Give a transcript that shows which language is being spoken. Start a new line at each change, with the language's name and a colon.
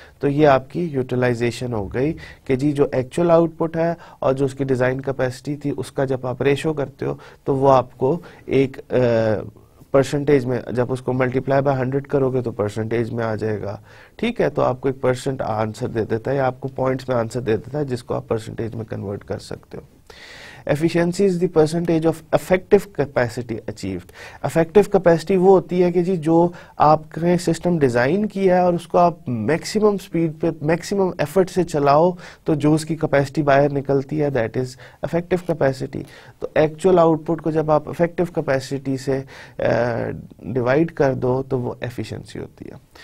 Urdu: تو یہ آپ کی یوٹیلائزیشن ہو گئی کہ جی جو ایکچوئل آؤٹ پٹ ہے اور جو اس کی ڈیزائن کیپیسٹی تھی اس کا جب آپ ریشو کرتے ہو تو وہ آپ کو ایک پرسنٹیج میں، جب اس کو ملٹیپلائی بائی 100 کرو گے تو پرسنٹیج میں آ جائے گا. ٹھیک ہے، تو آپ کو ایک % آنسر دے دیتا ہے یا آپ کو پوائنٹس میں آنسر دے دیتا ہے جس کو آپ پرسنٹیج میں کنورٹ کر سکتے ہو.
English: Efficiency is the percentage of effective capacity achieved.
Urdu: Effective capacity وہ ہوتی ہے کہ جی جو آپ نے سسٹم ڈیزائن کیا ہے اور اس کو آپ میکسیمم سپیڈ پہ میکسیمم ایفرٹ سے چلاؤ تو جو اس کی کیپیسٹی باہر نکلتی ہے
English: That is effective capacity.
Urdu: تو ایکچوئل آؤٹ پٹ کو جب آپ افیکٹو کیپیسٹی سے ڈیوائڈ کر دو تو وہ ایفیشنسی ہوتی ہے.